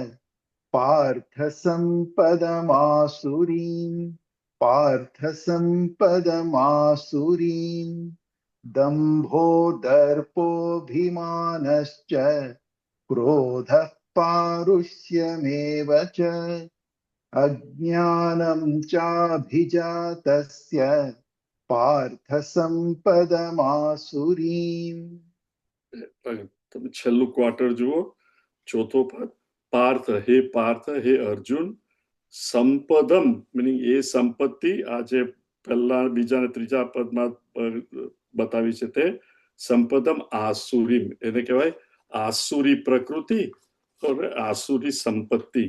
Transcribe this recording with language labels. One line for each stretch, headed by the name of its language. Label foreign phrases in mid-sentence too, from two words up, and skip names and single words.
Sanskrit: पार्थसम्पदमासुरीं दम्भो दर्पोऽभिमानश्च क्रोधः पारुष्यमेव च अज्ञानं चाभिजातस्य पार्थसम्पदमासुरीं.
Gujarati: તમે છેલ્લું ક્વાર્ટર જુઓ, ચોથો પદ. પાર્થ, હે અર્જુન, સંપદમ મીનિંગ એ સંપત્તિ, આ જે પહેલા બીજા અને ત્રીજા પદમાં બતાવી છે તે સંપદમ આસુરી, એને કહેવાય આસુરી પ્રકૃતિ or આસુરી સંપત્તિ.